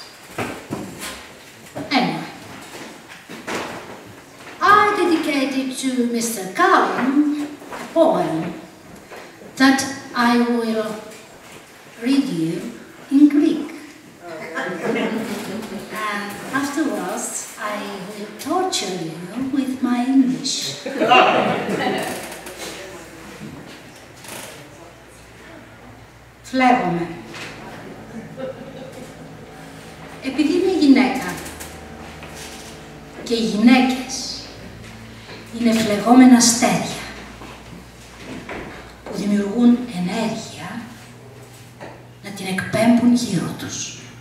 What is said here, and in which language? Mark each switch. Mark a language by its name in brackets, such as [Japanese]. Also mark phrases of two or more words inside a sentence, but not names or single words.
[English] Anyway, I dedicated to Mr. Cullen a poem that I will read you in Greek. And afterwards, I will torture you with my English. [Greek] Φλέγομαι. Επειδή είμαι γυναίκα και οι γυναίκες είναι φλεγόμενα αστέρια που δημιουργούν ενέργεια να την εκπέμπουν γύρω τους.